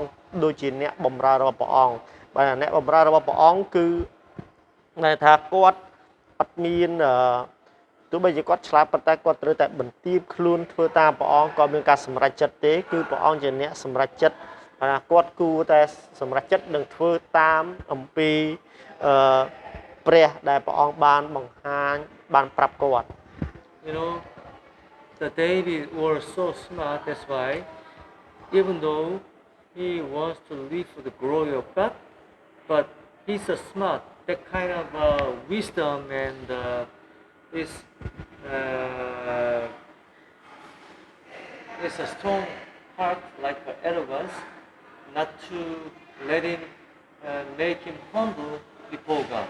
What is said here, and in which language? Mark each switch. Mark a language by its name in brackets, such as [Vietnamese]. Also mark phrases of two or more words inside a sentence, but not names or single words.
[Khmer] ដូចជាអ្នកបម្រើរបស់ព្រះអង្គបាទអ្នកបម្រើរបស់ព្រះអង្គគឺដែលថាគាត់អត់មានទោះបីជាគាត់ឆ្លាតប៉ុន្តែគាត់ត្រូវតែបន្ទាបខ្លួនធ្វើតាមព្រះអង្គក៏មានការសម្រេចចិត្តទេគឺព្រះអង្គជាអ្នកសម្រេចចិត្តគាត់គួរតែសម្រេចចិត្តនឹងធ្វើតាមអំពីព្រះដែលព្រះអង្គបានបង្ហាញបានប្រាប់គាត់ [English] You know, the David was so smart, that's why even though he wants to live for the glory of God, but he's so smart, that kind of wisdom and is a strong heart like arrogance, not to let him make him humble before God.